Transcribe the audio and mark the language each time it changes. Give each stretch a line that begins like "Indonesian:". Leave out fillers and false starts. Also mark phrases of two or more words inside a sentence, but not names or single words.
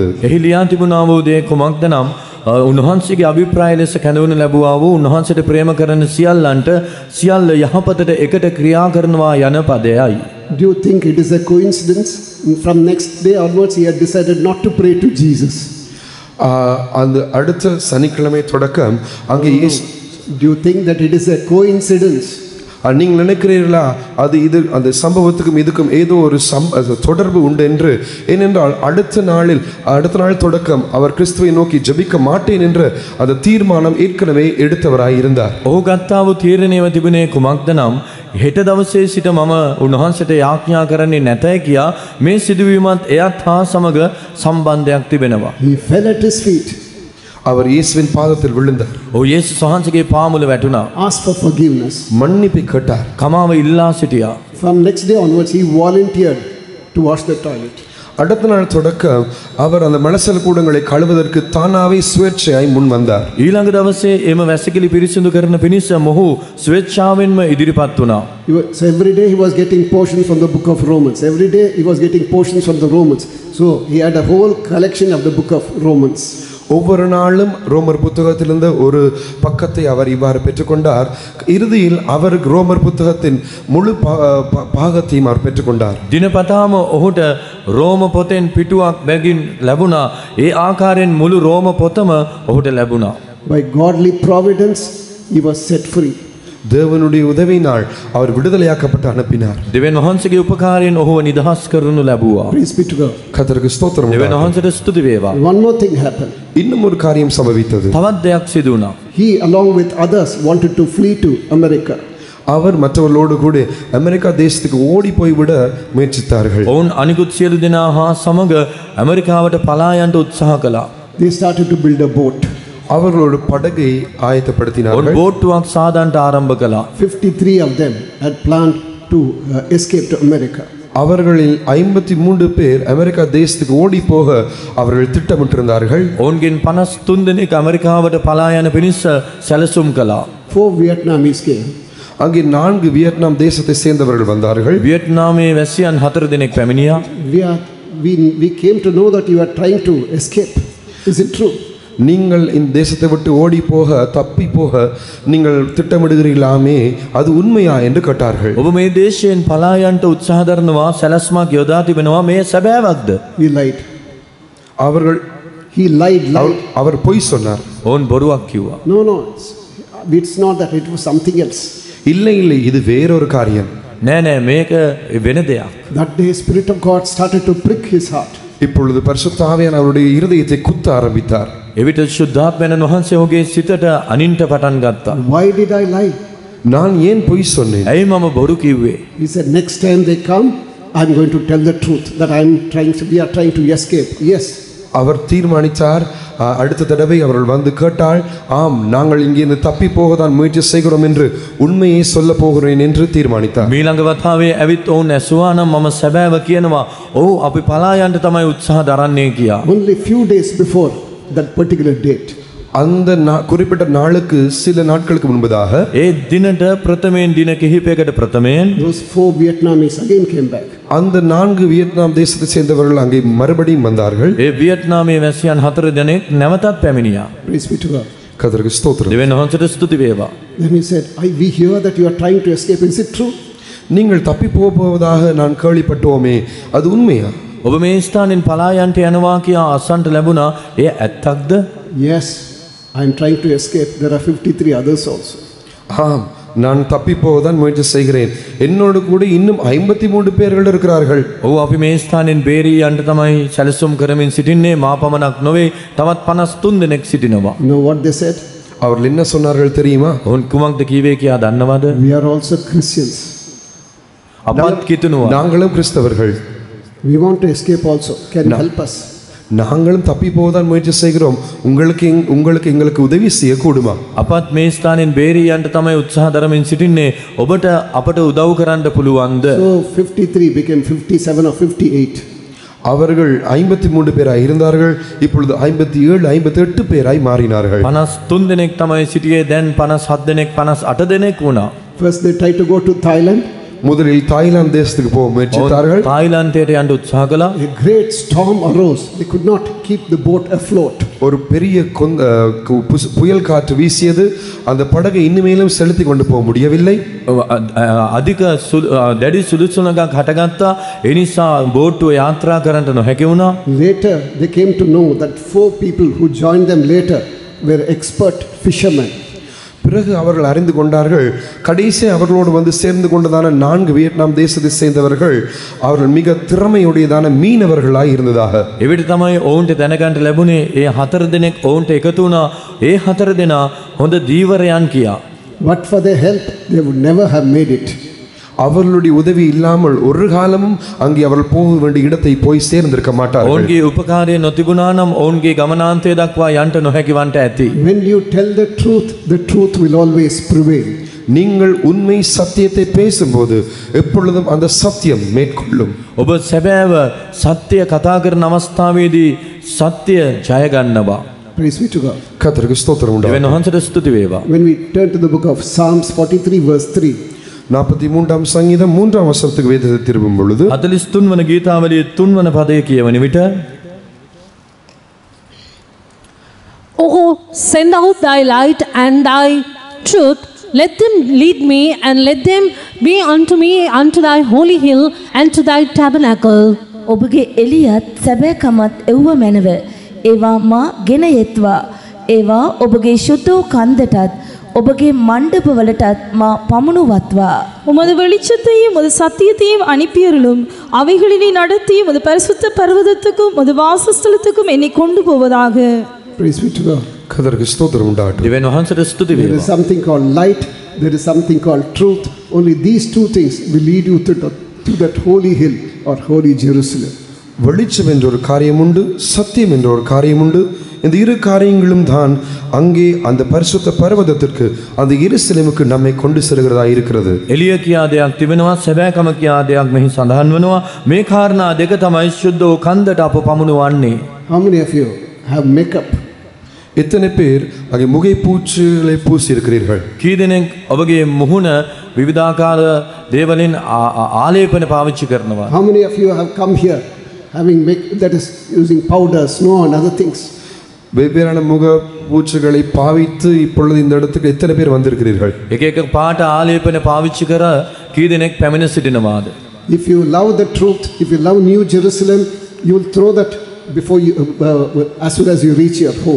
Sinhala: එහි ලියා තිබුණා වූ දේ කුමක්ද නම් උන්වහන්සේගේ අභිප්‍රාය ලෙස කැඳවනු ලැබුවා වූ උන්වහන්සේට ප්‍රේම කරන සියල්ලන්ට සියල්ල යහපතට එකට ක්‍රියා කරනවා යන පදයයි.
English: Do you think it is a coincidence? From next day onwards he had decided not to pray to Jesus.
Tamil: அந்த அடுத்த சனிக்கிழமை தொடக்கம் அங்கே
English: Do you think that it is a coincidence?
Tamil: நீங்கள் நினைக்கிறீர்களா அது இது அந்த சம்பவத்துக்கும் இதுக்கும் ஏதோ ஒரு தொடர்பு உண்டு என்று? ஏனென்றால் அடுத்த நாள் தொடக்கம் அவர் கிறிஸ்துவை நோக்கி ஜெபிக்க மாட்டேன் என்ற அந்த தீர்மானம் ஏற்கனவே எடுத்தவராயிருந்தார்.
Sinhala: ඔහු ගත්තා වූ තීරණයව තිබුණේ කුමක්ද නම් හෙට දවසේ සිට මම උන්වහන්සේට යාඥා කරන්නේ නැතයි කියා මේ සිදුවීමත් එයත් හා සමග සම්බන්ධයක් තිබෙනවා.
English: He fell at his feet.
Tamil: அவர் இயேசுவின் பாதத்தில் விழுந்தார்.
Sinhala: ඔහු යේසුස් වහන්සේගේ පාමුල වැටුණා.
English: Asked for forgiveness.
Tamil: மன்னிப்பு கேட்டார்.
Sinhala: කමාව ඉල්ලා සිටියා.
English: From next day onwards he volunteered to wash the toilet.
Tamil: அடுத்த நாள் தொடக்கம் அவர் அந்த மலசல கூடங்களை கழுவதற்கு தானாவே சுவேட்சையாய் முன் வந்தார்.
Sinhala: ඊළඟ දවසේ එම වැසිකිලි පිරිසිදු කරන පිණිස මොහු ස්වේච්ඡාවෙන්ම ඉදිරිපත් වුණා.
English: So every day he was getting portions from the book of Romans. Every day he was getting portions from the Romans. So he had a whole collection of the book of Romans.
Tamil: ஒவ்வொரு நாளும் ரோமர் புத்தகத்திலிருந்து ஒரு பக்கத்தை அவர் இவ்வாறு பெற்றுக்கொண்டார். இறுதியில் அவர் ரோமர் புத்தகத்தின் முழு பாகத்தையும் அவர் பெற்றுக்கொண்டார்.
Sinhala: දිනපතාම ඔහුට රෝම පොතෙන් පිටුවක් බැගින් ලැබුණා. ඒ ආකාරයෙන් මුළු රෝම පොතම ඔහුට ලැබුණා.
English: By godly providence he was set free.
Tamil: தேவனுடைய உதவியினால் அவர் விடுதலையாக்கப்பட்டு அனுப்பினார்.
Sinhala: දෙවියන් වහන්සේගේ උපකාරයෙන් ඔහුව නිදහස් කරනු ලැබුවා.
English: Praise be to God.
Tamil: கர்த்தருக்கு ஸ்தோத்திரம்.
Sinhala: දෙවියන් වහන්සේට ස්තුති වේවා.
English: One more thing happened.
Tamil: இன்னும் ஒரு காரியம் சம்பவித்தது.
Sinhala: තවත් දෙයක් සිදු වුණා.
English: He along with others wanted to flee to America.
Tamil: அவர் மற்றவர்களோடு கூட அமெரிக்கா தேசத்துக்கு ஓடி போய்விட முயற்சித்தார்கள்.
Sinhala: ඔවුන් අනිකුත් සියලු දෙනා හා සමග ඇමරිකාවට පලා යන්න උත්සාහ කළා.
English: They started to build a boat.
Tamil: அவர்களோட படகை ஆயத்தப்படுத்தினார்கள்.
Sinhala: ඔවුන් බෝට්ටුවක් සාදන්ට ආරම්භ කළා.
English: 53 of them had planned to escape to America.
Tamil: அவர்களில் 53 பேர் அமெரிக்கா தேசத்துக்கு ஓடி போக அவர்கள் திட்டமிட்டிருந்தார்கள்.
Sinhala: ඔවුන්ගෙන් 53 දෙනෙක් ඇමරිකාවට පලා යන පිණිස සැලසුම් කළා.
English: 4 Vietnamese came.
Tamil: அங்கே 4 வியட்நாம் தேசத்தை சேர்ந்தவர்கள் வந்தார்கள்.
Sinhala: වියට්නාමයේ වැසියන් 4 දෙනෙක් පැමිණියා.
English: We came to know that you are trying to escape. Is it true?
Tamil: நீங்கள் இந்த தேசத்தை விட்டு ஓடி போக தப்பி போக நீங்கள் திட்டமிடுகிறீர்களாமே அது உண்மையா என்று கேட்டார்கள்.
Sinhala: ඔබ මේ දේශයෙන් පලා යන්නට උත්සාහ කරනවා සැලැස්මක් යොදා තිබෙනවා මේ සැබෑවක්ද?
English: He lied. He lied.
Tamil: அவர் பொய் சொன்னார்.
Sinhala: ඔවුන් බොරුවක් කිව්වා.
English: No, it's not that, it was something else.
Tamil: இல்லை இது வேறொரு காரியம்.
Sinhala: නෑ මේක වෙන දෙයක්.
English: That day Spirit of God started to prick his heart.
Tamil: இப்பொழுது பரிசுத்த ஆவியானவர் அவருடைய இருதயத்தை குத்த ஆரம்பித்தார்.
Sinhala: එවිට ශුද්ධාත්මයන් වහන්සේ ඔහුගේ සිතට අනින්ට පටන් ගත්තා.
English: Why did I lie?
Tamil: நான் ஏன் பொய் சொன்னேன்?
Sinhala: ඇයි මම බොරු කිව්වේ?
English: He said, next time they come, I'm going to tell the truth that we are trying to escape. Yes.
Tamil: அவர் தீர்மானித்தார், அடுத்த தடவை அவர்கள் வந்து கேட்டால் ஆம் நாங்கள் இங்கிருந்து தப்பி போக தான் முயற்சி செய்கிறோம் என்று உண்மையை சொல்ல போகிறேன் என்று தீர்மானித்தார்.
Sinhala: මීළඟ වතාවේ ඇවිත් ඔවුන් ඇසුවා නම් මම සැබෑව කියනවා. ඔව් අපි පලා යන්න තමයි උත්සාහ දරන්නේ කියා.
English: Only few days before that particular date.
Tamil: அந்த குறிப்பிட்ட நாளுக்கு சில நாட்களுக்கு முன்பதாக
Sinhala: ඒ දිනට ප්‍රථමයෙන් දින කිහිපයකට ප්‍රථමයෙන්
English: those 4 Vietnamese again came back.
Tamil: அந்த 4 வியட்நாம் தேசத்தை சேர்ந்தவர்கள் அங்கே மறுபடியும் வந்தார்கள்.
Sinhala: ඒ වියට්නාමයේ වැසියන් 4 දෙනෙක් නැවතත් පැමිණියා.
English: Praise be to God.
Tamil: கர்த்தருக்கு ஸ்தோத்திரம்.
Sinhala: දෙවියන් වහන්සේට ස්තුති වේවා.
English: Then he said, we hear that you are trying to escape. Is it true?
Tamil: நீங்கள் தப்பி போவதாக நான் கேள்விப்பட்டோமே அது உண்மையா?
Sinhala: ඔබ මේ ස්ථානෙන් පලා යන්න යනවා කියා අසන්ට ලැබුණා. ඒ ඇත්තක්ද?
English: Yes, I am trying to escape. There are 53 others also.
Tamil: ஆம் நான் தப்பி போவதான் முயற்சி செய்கிறேன். என்னோடு கூட இன்னும் 53 பேர்கள் இருக்கிறார்கள்.
Sinhala: ඔව් අපි මේ ස්ථානෙන් බේරී යන්න තමයි සැලසුම් කරමින් සිටින්නේ. මා පමණක් නොවේ තවත් 53 දෙනෙක් සිටිනවා.
English: You know what they said?
Tamil: அவர்கள் என்ன சொன்னார்கள் தெரியுமா?
Sinhala: ඔවුන් කුමක්ද කීවේ කියා දන්නවද?
English: We are also Christians.
Sinhala: අපත් කිතුනවා.
Tamil: நாங்களும் கிறிஸ்தவர்கள்.
English: We want to escape also. Can you help us?
Tamil: நாங்களும் தப்பி போவதான் முயற்சி செய்கிறோம். உங்களுக்கு எங்களுக்கு உதவி செய்ய கூடுமா?
Sinhala: අපත් මේ ස්ථානෙන් බේරී යන්න තමයි උත්සාහ දරමින් සිටින්නේ. ඔබට අපට උදව් කරන්න පුළුවන්ද?
English: So 53 became 57 or 58.
Tamil: அவர்கள் 53 பேராய் இருந்தார்கள். இப்பொழுது 57 58 பேராய் மாறினார்கள்.
Sinhala: 53 දෙනෙක් තමයි සිටියේ. දැන් 57 දෙනෙක් 58 දෙනෙක් වුණා.
English: First they tried to go to Thailand.
Tamil: முதலில் தாய்லாந்து தேசத்துக்கு போக முயற்சித்தார்கள்.
Sinhala: தாய்லாந்தேට යන්න උත්සාහ කළා.
English: A great storm arose. They could not keep the boat afloat.
Tamil: ஒரு பெரிய புயல் காற்று வீசியது. அந்த படகை இன்னுமேலும் செலுத்தி கொண்டு போக முடியவில்லை.
Sinhala: අධික දැඩි සුළුසුළඟක් හටගත්තා. ඒ නිසා බෝට්ටුව යාත්‍රා කරන්නට නොහැකි වුණා.
English: Later they came to know that 4 people who joined them later were expert fishermen.
Tamil: பிறகு அவர்கள் அறிந்து கொண்டார்கள். கடைசி அவர்களோடு வந்து சேர்ந்து கொண்டதான 4 வியட்நாம் தேசத்தை சேர்ந்தவர்கள் அவர்கள் மிக திறமையுடையதான மீனவர்களாய் இருந்ததாக.
Sinhala: එවිට තමයි ඔවුන්ට දැනගන්න ලැබුණේ ඒ 4 දෙනෙක් ඔවුන්ට එකතු වුණා. ඒ 4 දෙනා හොඳ දීවරයන් කියා.
English: But for their help they would never have made it.
Tamil: அவர்களுடைய உதவி இல்லாமல் ஒரு காலமும் அங்கே அவர்கள் போக வேண்டிய இடத்தை போய் சேர்ந்திருக்க மாட்டார்கள்.
Sinhala: ඔවුන්ගේ උපකාරය නොතිබුණා නම් ඔවුන්ගේ ගමනාන්තය දක්වා යන්න නොහැකි වන්ට ඇති.
English: When you tell the truth will always prevail.
Tamil: நீங்கள் உண்மை சத்தியத்தை பேசும்போது எப்பொழுதும் அந்த சத்தியம் மேற்கொள்ளும்.
Sinhala: ඔබ සැබෑව සත්‍ය කතා කරන අවස්ථාවේදී සත්‍ය ජය ගන්නවා.
English: Praise be to God.
Tamil: கர்த்தருக்கு ஸ்தோத்திரம் உண்டாகட்டும்.
Sinhala: දෙවියන් වහන්සේට ස්තුති වේවා.
English: When we turn to the book of Psalms 43 verse 3.
Tamil: 43ஆம் சங்கீதம் 3ஆம் வசனத்துக்கு வேதத்தை திருப்பும் பொழுது
Sinhala: 43 වන ගීතාවලියේ 3 වන පදයේ කියවන විට
English: Oh, send out thy light and thy truth. Let them lead me and let them be unto me unto thy holy hill and to thy tabernacle.
Sinhala: ඔබගේ එළියත් සැබෑකමත් එව්ව මැනව. ඒවා මා ගෙන යෙත්වා. ඒවා ඔබගේ ශුද්ධ වූ කන්දටත් ඔබගේ මණ්ඩපවලටත් මා පමුණුවත්වා.
Tamil: உமது வெளிச்சத்தையும் உமது சத்தியத்தையும் அனுப்பியருளும். அவைகளினை நடத்தி உமது பரிசுத்த பர்வதத்துக்கும் உமது வாசஸ்தலத்துக்கும் என்னை கொண்டு போவதாக.
English: Praise be to God.
Tamil: கர்த்தருக்கு ஸ்தோத்திரம் உண்டாகட்டும்.
Sinhala: දෙවියන් වහන්සේට ස්තුති
English: There is
Sinhala: වේවා.
English: something called light. There is something called truth. Only these 2 things will lead you to that holy hill or holy Jerusalem.
Tamil: வெளிச்சம் என்ற ஒரு காரியம் உண்டு, சத்தியம் என்ற ஒரு காரியம் உண்டு. இந்த இரு காரியங்களும் தான் அங்கே அந்த பரிசுத்த பர்வதத்திற்கு அந்த எருசலேமுக்கு நம்மை கொண்டு செல்கிறதா இருக்கிறது.
Sinhala: එළිය කියා දෙයක් තිබෙනවා, සැබෑකම කියා දෙයක් මෙහි සඳහන් වෙනවා. මේ කාරණා දෙක තමයි සුද්ධ වූ කන්දට අප පමුණුවන්නේ.
English: How many of you have makeup?
Tamil: எத்தனை பேர் அங்கே முகை பூச்சுகளை பூசி இருக்கிறீர்கள்?
Sinhala: කී දෙනෙක් ඔබගේ මුහුණ විවිධාකාර දේවලින් ආලේපන පාවිච්චි කරනවා?
English: How many of you have come here having that is using powder, snow and other things?
Tamil: வெவ்வேறான முக பூச்சுகளை பாவித்து இப்பொழுது இந்த இடத்துக்கு எத்தனை பேர் வந்திருக்கிறீர்கள்?
Sinhala: එක එක පාට ආලේපන පාවිච්චි කර කී දෙනෙක් පැමිණ සිටිනවාද?
English: If you love the truth, if you love New Jerusalem, you will throw that before you as soon as you reach your home.